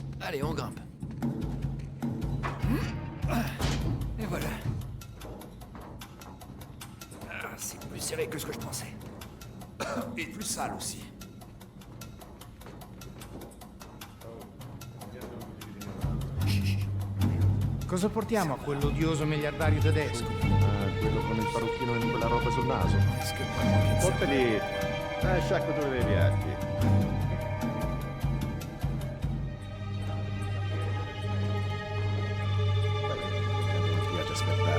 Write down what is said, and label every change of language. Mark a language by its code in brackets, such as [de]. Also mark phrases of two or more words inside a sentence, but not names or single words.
[fr] Allez, on grimpe. Et voilà. Ah, c'est plus serré que ce que je pensais. Et plus sale aussi. [it] Cosa portiamo a quell'odioso miliardario tedesco? Quello con il parrucchino e quella roba sul naso. [fr] Est-ce que vraiment qu'il sait- [it] Portali sciacquature dei piatti. Mi piace aspettare.